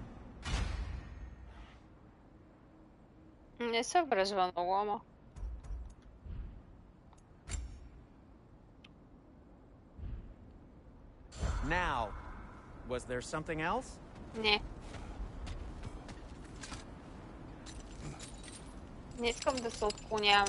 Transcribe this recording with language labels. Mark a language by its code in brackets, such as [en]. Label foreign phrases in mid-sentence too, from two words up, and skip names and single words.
[bg] Не се връзва много, ама. [en] Now, was there something else? [bg] Не. Не искам да се отклоняваме.